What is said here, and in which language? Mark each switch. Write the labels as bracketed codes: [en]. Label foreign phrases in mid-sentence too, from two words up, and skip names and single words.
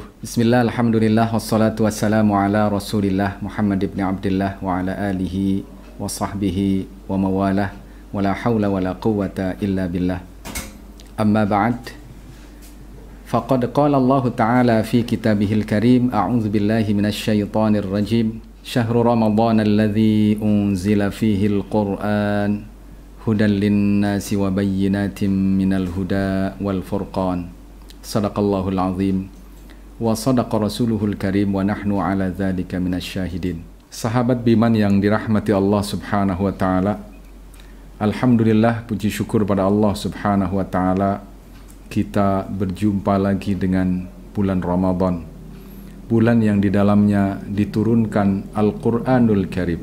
[ar] بسم الله، الحمد لله، والصلاة والسلام على رسول الله محمد بن عبد الله وعلى آله وصحبه وموالاه ولا حول ولا قوة إلا بالله. أما بعد. فقد قال الله تعالى في كتابه الكريم، أعوذ بالله من الشيطان الرجيم. شهر رمضان الذي أنزل فيه القرآن هدى للناس وبينات من الهدى والفرقان. صدق الله العظيم وصدق رسوله الكريم ونحن على ذلك من الشاهدين. [id] Sahabat Biman yang dirahmati [ar] الله سبحانه وتعالى, [id] alhamdulillah, puji syukur pada [ar] الله سبحانه وتعالى, [id] kita berjumpa lagi dengan bulan Ramadan, bulan yang di dalamnya diturunkan Al-Qur'anul Karim.